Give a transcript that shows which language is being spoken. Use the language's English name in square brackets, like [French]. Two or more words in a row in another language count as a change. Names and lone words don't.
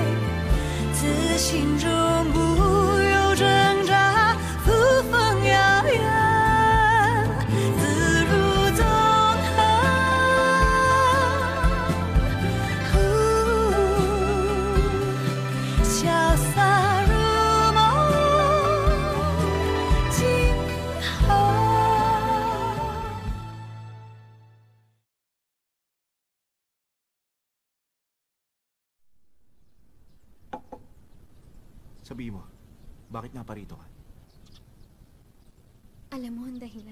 [Chinese] 自心中不有挣扎，扶风摇远，自如纵横。潇洒如梦，今后。 [Filipino] Sabihin mo, bakit nga parito ka? Alam mo ang dahilan.